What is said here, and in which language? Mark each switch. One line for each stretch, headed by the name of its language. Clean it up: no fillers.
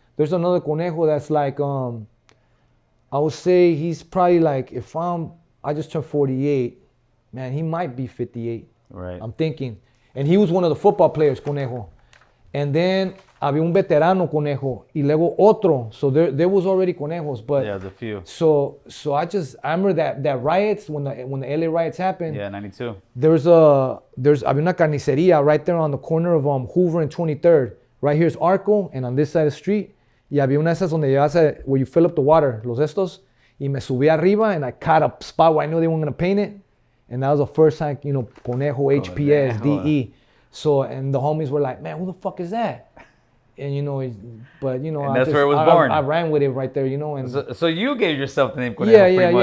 English: There's another Conejo that's like, I would say he's probably like, I just turned 48, man, he might be 58. Right. I'm thinking. And he was one of the football players, Conejo. And then
Spanish: había un veterano Conejo y luego otro.
English: So there was already Conejos, but yeah, there's a few. So I remember that riots when the LA riots happened. Yeah, 92.
Spanish: Había una carnicería
English: right there on the corner of Hoover and 23rd. Right here's Arco, and on this side of the street.
Spanish: Y había una de esas donde
English: where you fill up the water,
Spanish: los estos. Y me subí arriba
English: and I caught a spot where I knew they weren't gonna paint it. And that was the first time, you know, Conejo, HPS, DE. So, and the homies were like, man, who the fuck is that? And, you know, but, you know, and that's where it was born. I ran with it right there, you know. And so you gave yourself the name Conejo pretty much.